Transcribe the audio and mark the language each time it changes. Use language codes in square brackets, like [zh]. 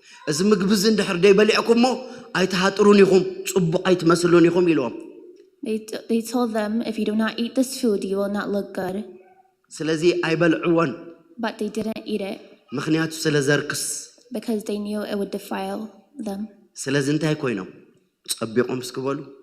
[ti] እዚ ምግቢ እዚ እንድሕር ደይበሊዕኩሞ ኣይተሃጥሩን ኢኹም ጽቡቕ ኣይትመስሉን ኢኹም ኢልዎም [en] They told them, if you do not eat this food, you will not look good. [ti] ስለዚ ኣይበልዕዎን [en] But they didn't eat it [ti] ምክንያቱ ስለዘርክስ [en] because they knew it would defile them. [ti] ስለዚ እንታይ ኮይኖም ጸቢቆም እስክበሉ